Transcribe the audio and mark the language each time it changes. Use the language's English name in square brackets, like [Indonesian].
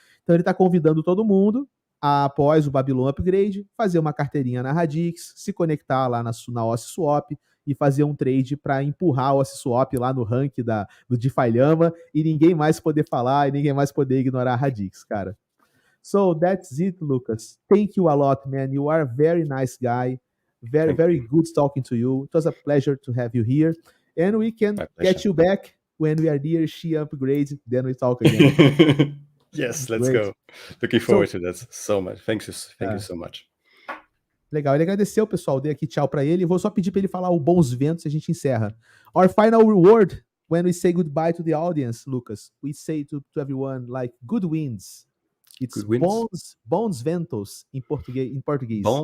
[Portuguese] Então ele está convidando todo mundo a, após o Babylon Upgrade, fazer uma carteirinha na Radix, se conectar lá na Ociswap e fazer um trade para empurrar o Ociswap lá no ranking do DeFi Llama e ninguém mais poder falar e ninguém mais poder ignorar a Radix, cara. [English] So that's it, Lukas. Thank you a lot, man. You are a very nice guy. Very good talking to you. It was a pleasure to have you here. And we can get you back when we are near Xian upgrade. Then we talk again. Yes, let's go. Looking forward to that so much. Thank you so much. [Portuguese] Legal, ele agradeceu, pessoal. Dei aqui tchau para ele. Vou só pedir para ele falar o bons ventos e a gente encerra. [English] Our final reward when we say goodbye to the audience, Lukas. We say to everyone like good winds. [Portuguese] It's bons ventos em português.